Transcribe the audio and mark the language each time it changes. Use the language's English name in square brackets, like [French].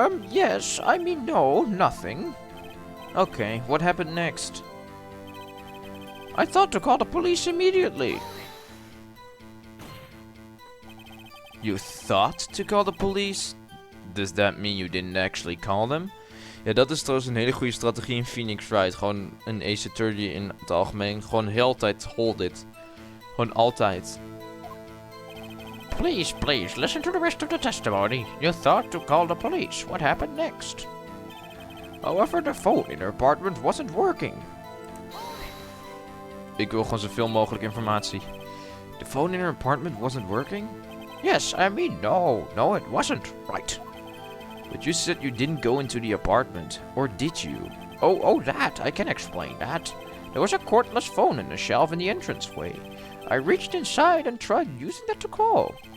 [English] Yes, I mean no, nothing. Okay, what happened next? I thought to call the police immediately. You thought to call the police? Does that mean you didn't actually call them? [Dutch] Ja, dat is trouwens een hele goede strategie in Phoenix Wright. Gewoon een ace attorney in het algemeen. Gewoon heel altijd [English] hold it. [Dutch] Gewoon altijd. [English] Please, listen to the rest of the testimony. You thought to call the police. What happened next? However, the phone in her apartment wasn't working. [Dutch] Ik wil gewoon zoveel mogelijk informatie. [English] The phone in her apartment wasn't working? Yes, I mean, no, it wasn't. Right. But you said you didn't go into the apartment. Or did you? Oh, that. I can explain that. There was a cordless phone in a shelf in the entranceway. I reached inside and tried using that to call.